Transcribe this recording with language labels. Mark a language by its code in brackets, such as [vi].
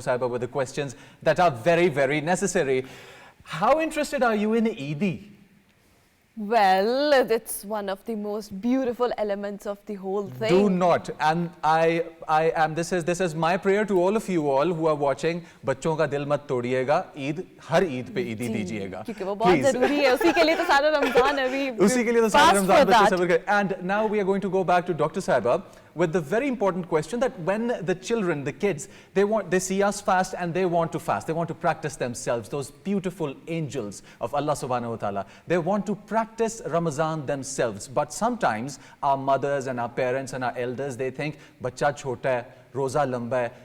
[en] Sahiba with the questions that are very, very necessary. How interested are you in Eid? Well, it's one of the most beautiful elements of the whole thing. Do not. And I am. This is my prayer to all of you all who are watching. [hi] बच्चों का दिल मत तोड़िएगा. ईद हर ईद पे ईदी दीजिएगा. क्योंकि वो बहुत ज़रूरी है. उसी के लिए तो सारा रमज़ान है अभी. उसी के लिए तो सारा रमज़ान बच्चे सब्र करें. [en] And now we are going to go back to Dr. Sahiba with the very important question that when the children, the kids, they see us fast and they want to fast. They want to practice themselves. Those beautiful angels of Allah subhanahu wa ta'ala. They want to practice Ramadan themselves. But sometimes our mothers and our parents and our elders, they think, [hi] "Bachcha chota hai, roza lamba hai."